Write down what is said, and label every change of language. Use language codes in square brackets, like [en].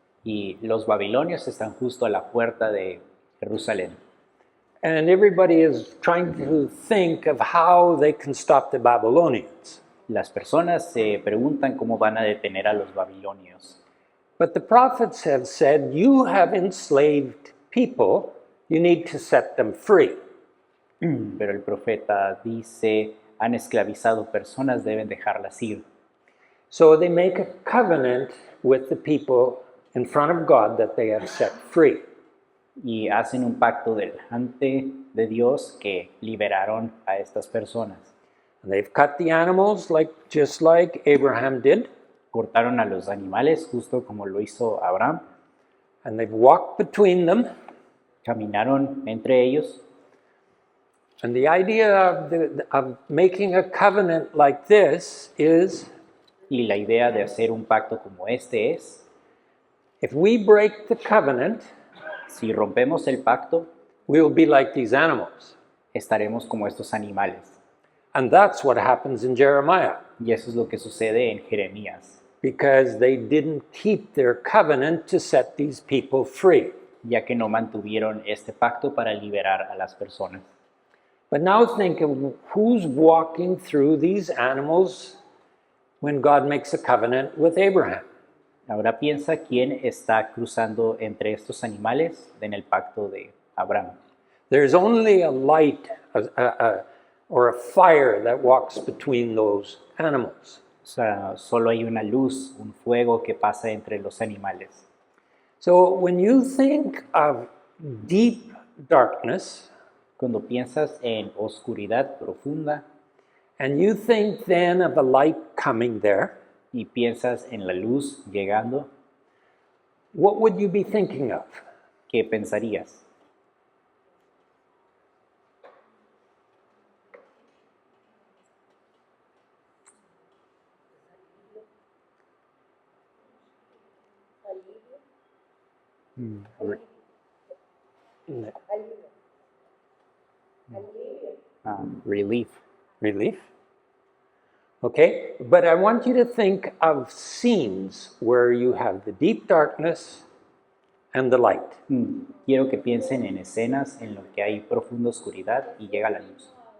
[es] Y los babilonios están justo a la puerta de Jerusalén. [en] And everybody is trying to think of how they can stop the Babylonians. [es] Las personas se preguntan cómo van a detener a los babilonios. [en] But the prophets have said, you have enslaved people, you need to set them free. [es] Pero el profeta dice, han esclavizado personas, deben dejarlas ir. [en] So they make a covenant with the people in front of God that they have set free. [es] Y hacen un pacto delante de Dios que liberaron a estas personas. [en] And they've cut the animals just like Abraham did, [es] Cortaron a los animales justo como lo hizo Abraham. [en] and they've walked between them. [es] Caminaron entre ellos. [en] And the idea of making a covenant like this is, [es] Y la idea de hacer un pacto como este es, [en] if we break the covenant, [es] si rompemos el pacto, [en] we will be like these animals. [es] estaremos como estos animales. [en] And that's what happens in Jeremiah, [es] Y eso es lo que sucede en Jeremías, [en] because they didn't keep their covenant to set these people free. [es] ya que no mantuvieron este pacto para liberar a las personas. [en] But now think of who's walking through these animals when God makes a covenant with Abraham. [es] Ahora piensa quién está cruzando entre estos animales en el pacto de Abraham. [en] There's only a light or a fire that walks between those animals. [es] O sea, solo hay una luz, un fuego que pasa entre los animales. [en] So when you think of deep darkness, [es] Cuando piensas en oscuridad profunda [en] and you think then of a light coming there, [es] y piensas en la luz llegando, [en] what would you be thinking of? [es] ¿qué pensarías? [en] Relief. Relief. Okay, but I want you to think of scenes where you have the deep darkness and the light. [es] Quiero que piensen en escenas en lo que hay profunda oscuridad y llega la luz.